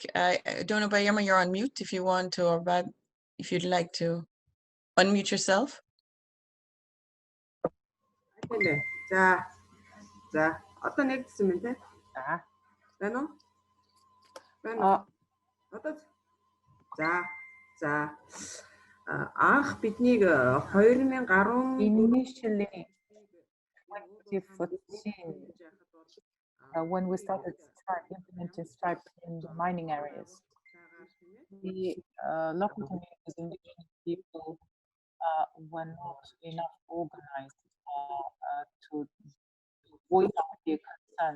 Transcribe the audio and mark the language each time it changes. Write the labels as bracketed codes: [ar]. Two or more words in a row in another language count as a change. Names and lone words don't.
[en] I don't know, Bayerma, you're on mute if you want to, or Bad, if you'd like to unmute yourself. [mn] Одоо нэгдсэн мэт те. За. Байна уу? Байна уу? Одоо. За. анх биднийг 2010 [en] Initially, 2014, when we started implementing Stripe in the mining areas, the local communities, indigenous people, were not enough organized to voice out their concerns.